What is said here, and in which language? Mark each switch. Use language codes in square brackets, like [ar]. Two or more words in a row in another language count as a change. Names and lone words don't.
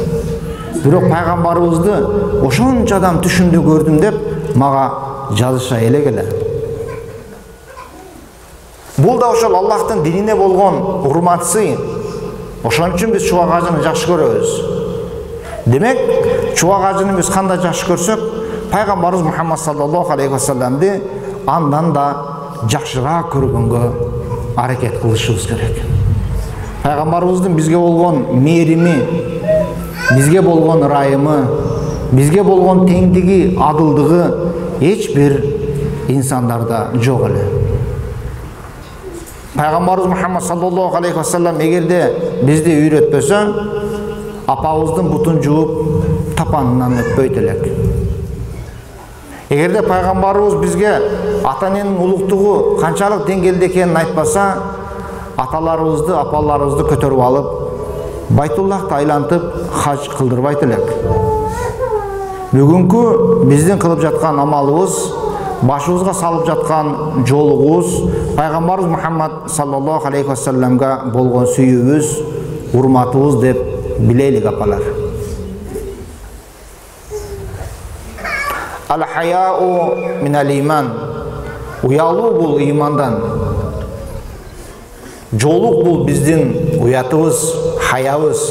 [ky] Бирок Пайгамбарыбызды ошончо адам түшүмдө көрдүм деп мага жазыша эле. Бул да ошол Аллахтын динине болгон урматсы. Ошон үчүн биз чубак ажыны жакшы көрөбүз. Демек, чубак ажыны биз кандай жакшы көрсөк, Пайгамбарыбыз Мухаммад [ar] صلى الله عليه وسلم [ky] андан да жакшыраак көргөнгө аракет кылышыбыз керек. Пайгамбарыбыздын бизге болгон мээрими, бизге болгон ырайымы, бизге болгон теңдиги, адылдыгы эч бир инсандарда жок эле. Пайгамбарыбыз Мухаммад [ar] صلى الله عليه وسلم [ky] эгерде бизди үйрөтпөсө, апабыздын бутун жууп тапанынан өтпөйт элек. Эгерде пайгамбарыбыз бизге ата-эненин улуктугу канчалык деңгээлде экенин айтпаса, аталарыбызды, апаларыбызды көтөрүп алып, Байтуллахты айлантып хаж кылдырбайт элек. Бүгүнкү биздин кылып жаткан амалыбыз, башыбызга салып жаткан жолугубуз Пайгамбарыбыз Мухаммад [ar] صلى الله عليه وسلم [ky] болгон сүйүүбүз, урматыбыз деп билелик апалар. [ar] الحياء من الإيمان. [ky] Уялуу бул имандан. Жолук бул биздин уятыбыз, хаябыз.